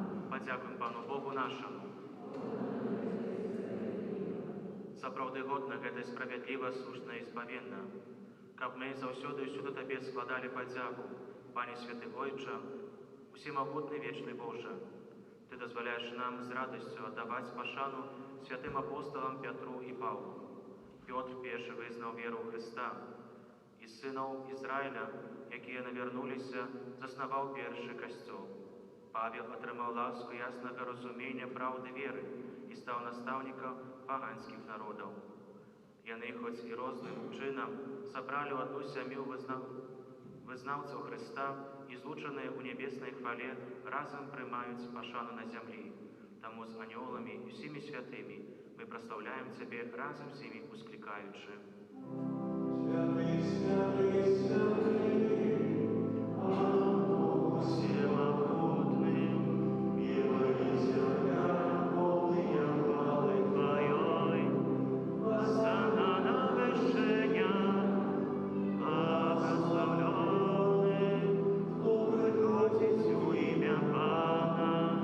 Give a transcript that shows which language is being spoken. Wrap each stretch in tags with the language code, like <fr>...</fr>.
<uk>Подякуємо Пану Богу нашому.</uk> <be>Сапраўды годна гэта справядліва, слушна і спавенна, каб мы заўсёды і ўсюды Табе складалі падзяку, Пане Святы Ойча, Усемагутны вечны Божа. Ты дазваляеш нам з радасцю аддаваць пашану святым апостолам Пятру і Паўлу. Пётр першы визнаў веру ў Христа, і сынаў Ізраіля, якія навярнуліся, заснаваў першы касцёл. Павел атрымаў ласку яснага разумення праўды веры і стаў настаўнікам паганскіх народаў. Яны, хоць і розным чынам, сабралі ў адну сям'ю вызнаўцаў Христа і злучаныя ў нябеснай хвале разам прымаюць пашану на зямлі. Таму з анёламі і ўсімі святымі мы праслаўляем Цябе разам з імі усклікаючы.</be> <uk>Святый, святый, святый, Бог всемогутный, небо и земля, полные хвалы Твоей. Осанна на вершинях, благословленный, кто приходит у имя Пана.</uk>